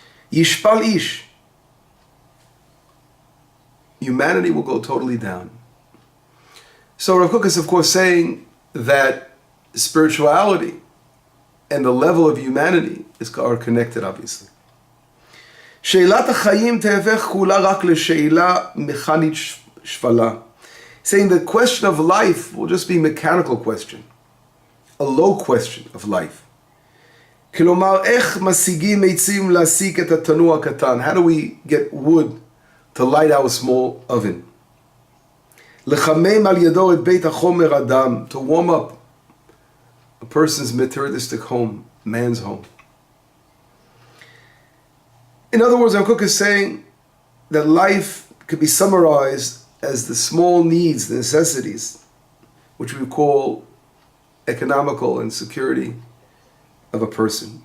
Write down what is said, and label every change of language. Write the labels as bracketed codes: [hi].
[he] Yishpal ish, [en] humanity will go totally down. So Rav Kook is of course saying that spirituality and the level of humanity are connected, obviously. [he] שאלת החיים תהפך כולה רק לשאלה מכנית שפלה. [en] Saying the question of life will just be a mechanical question, a low question of life. [he] כלומר, איך משיגים עצים להסיק את התנור הקטן? [en] How do we get wood to light our small oven? [he] לחמם על ידו את בית החומר אדם, [en] to warm up a person's materialistic home, man's home. In other words, Rav Kook is saying that life could be summarized as the small needs, the necessities, which we call economical and security of a person.